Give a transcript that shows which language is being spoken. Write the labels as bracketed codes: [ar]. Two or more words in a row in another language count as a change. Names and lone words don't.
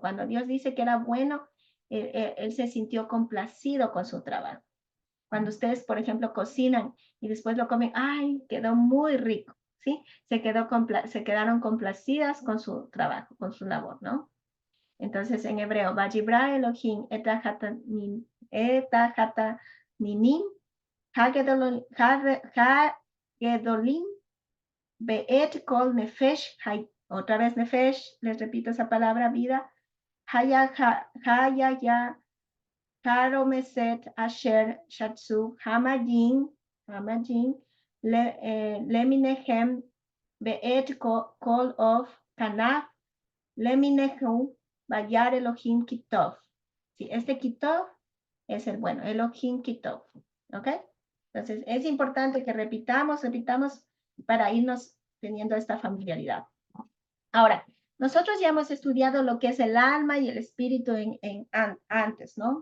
[es] Cuando Dios dice que era bueno, él se sintió complacido con su trabajo. Cuando ustedes, por ejemplo, cocinan y después lo comen, ¡ay, quedó muy rico! ¿Sí? Se quedaron complacidas con su trabajo, con su labor, ¿no? Entonces, en hebreo, [he] ויברא אלוהים את התנינים הגדולים ואת כל נפש, [es] otra vez nefesh, les repito esa palabra, vida, [he] החיה הרומשת אשר שרצו המים למינהם ואת כל עוף כנף למינהו וירא אלוהים כי טוב. [es] Sí, este Kitov es el bueno, [he] אלוהים כי טוב. [es] ¿Ok? Entonces es importante que repitamos para irnos teniendo esta familiaridad. Ahora, nosotros ya hemos estudiado lo que es el alma y el espíritu antes, ¿no?